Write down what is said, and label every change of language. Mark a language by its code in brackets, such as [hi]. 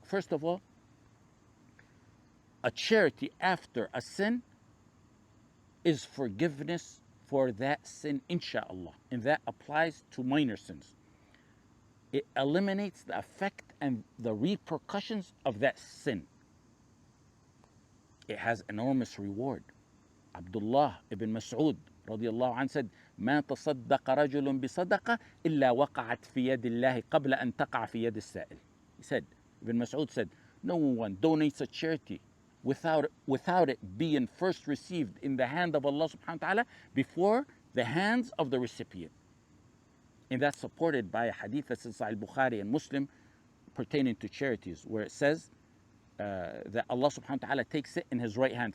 [en] First of all, a charity after a sin is forgiveness for that sin, insha'Allah. And that applies to minor sins. It eliminates the effect and the repercussions of that sin. It has enormous reward. [ar] Abdullah ibn Mas'ud radiallahu anh said, ما تصدق رجل بصدقة إلا وقعت في يد الله قبل أن تقع في يد السائل. [en] He said, Ibn Mas'ud said, no one donates a charity without it being first received in the hand of Allah subhanahu wa ta'ala before the hands of the recipient. And that's supported by a hadith that's in Sahih Bukhari and Muslim pertaining to charities, where it says that Allah subhanahu wa ta'ala takes it in his right hand.